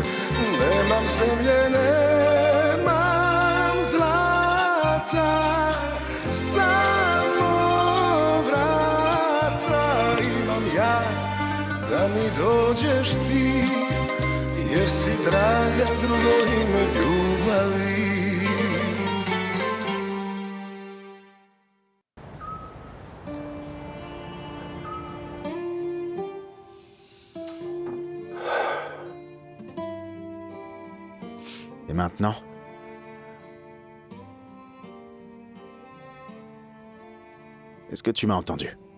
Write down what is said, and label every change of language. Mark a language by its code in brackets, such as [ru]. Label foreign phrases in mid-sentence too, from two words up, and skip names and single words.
[hr] Nemam zemlje, nemam zlata, samo vrata imam ja, da mi dođeš ti, jer si draga drugo ime ljubavi. [fr] Et maintenant? Est-ce que tu m'as entendu?